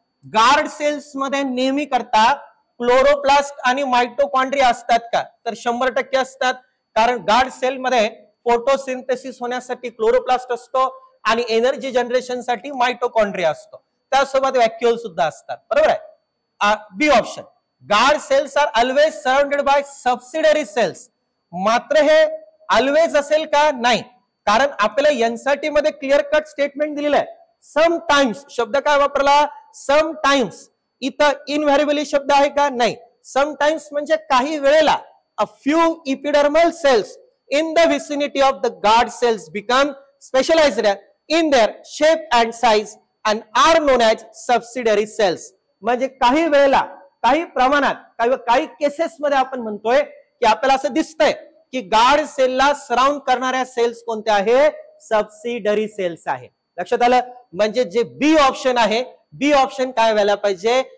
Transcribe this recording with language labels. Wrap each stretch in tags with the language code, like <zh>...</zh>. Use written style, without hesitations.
<mr>Guard cells मध्ये नेहमी करता क्लोरोप्लास्ट आणि मायटोकॉन्ड्रिया असतात का, तर 100% असतात. कारण गार्ड सेल मध्ये फोटोसिंथेसिस होण्यासाठी क्लोरोप्लास्ट असतो आणि एनर्जी जनरेशन साठी मायटोकॉन्ड्रिया असतो. त्यासोबत व्हॅक्युल सुद्धा असतात. बरोबर आहे. बी option,</mr> <en>Guard cells are always surrounded by subsidiary cells.</en> <mr>मात्र हे ऑलवेज असेल का? नाही, कारण आपल्याला एनसीईआरटी मध्ये क्लिअर कट स्टेटमेंट दिलेलं आहे. समटाइम्स शब्द काय वापरला? समटाइम्स. इथं इनव्हेरिएबली शब्द आहे का? नाही. समटाइम्स म्हणजे काही वेळेला</mr> <en>A few epidermal cells in the vicinity of the guard cells become specialized in their shape and size and are known as subsidiary cells.</en> <mr>म्हणजे काही वेळेला, काही प्रमाणात, काही केसेस मध्ये आपण म्हणतोय की आपल्याला असं दिसतंय की गार्ड सेलला सराउंड करणाऱ्या सेल्स कोणत्या आहे? सबसिडरी सेल्स आहे. लक्षात आलं? म्हणजे जे बी ऑप्शन आहे, बी ऑप्शन काय व्हायला पाहिजे?</mr>